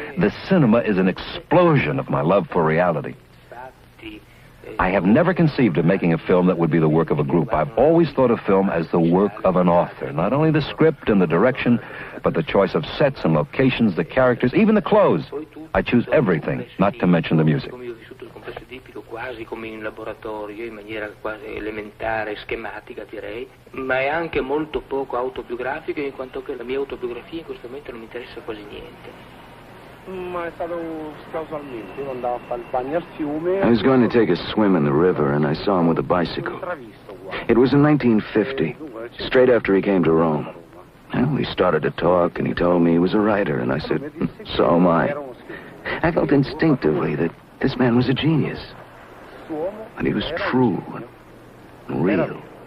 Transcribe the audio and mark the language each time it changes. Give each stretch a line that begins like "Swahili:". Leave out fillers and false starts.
English: The cinema is an explosion of my love for reality. I have never conceived of making a film that would be the work of a group. I've always thought of film as the work of an author. Not only the script and the direction, but the choice of sets and locations, the characters, even the clothes. I choose everything, not to mention the music.
Italian: Quasi come in laboratorio, in maniera quasi elementare, schematica direi, ma è anche molto poco autobiografico, in quanto che la mia autobiografia in questo momento non mi interessa quasi niente. Ma è stato casualmente, io andavo a fare il bagno al fiume.
English: I was going to take a swim in the river and I saw him with a bicycle. It was in 1950, straight after he came to Rome. Well, we started to talk and he told me he was a writer, and I said, so am I. I felt instinctively that this man was a genius. And he was true and real.